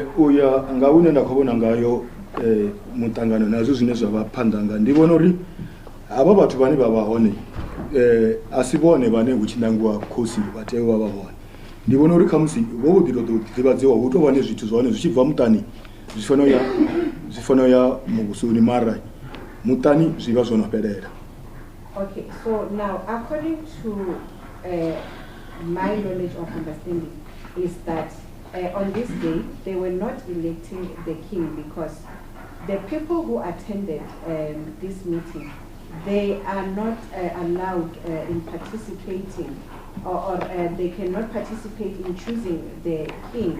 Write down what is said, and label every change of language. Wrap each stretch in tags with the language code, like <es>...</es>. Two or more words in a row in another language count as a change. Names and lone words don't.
<ve>Uya nga une nda khou vhona ngayo muṱangano nazwo zwine zwa vha phanḓa nga ndi vhona uri havha vhathu vhane vha vha hone a si vhone vhane hu tshi nangiwa khosi vha tea u vha vha hone. Ndi vhona uri khamusi vho vho ḓi tou ḓivhadziwa hu tou vha ne zwithu zwa hone zwi tshi bva muṱani zwi fanela u ya muvhusoni, mara muṱani zwi vha zwo no fhelela.</ve> <en>Okay, so now according to my knowledge of understanding is that on this day they were not electing the king, because the people who attended this meeting, they are not allowed in participating or they cannot participate in choosing the king.</en>